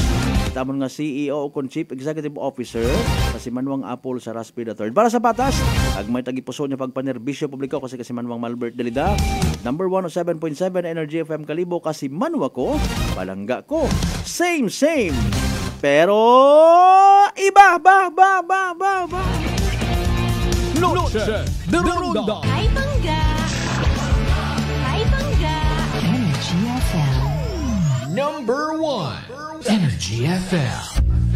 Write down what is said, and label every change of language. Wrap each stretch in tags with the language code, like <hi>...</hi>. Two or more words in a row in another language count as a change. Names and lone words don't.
<akl>Tamon nga CEO o</akl> <en>Chief Executive Officer</en> <akl>kasimanwang Apple Saraspe III. Para sa patas, ag may tagipuso niya pagpanerbisyo publiko kasimanwang Malbert Delida. Number 107.7 Energy FM Kalibo kasimanwa ko, palangga ko. Same. Pero iba ba. Noche de Ronda. Ay bangga.</akl> <en>Number 1 Energy FM.</en>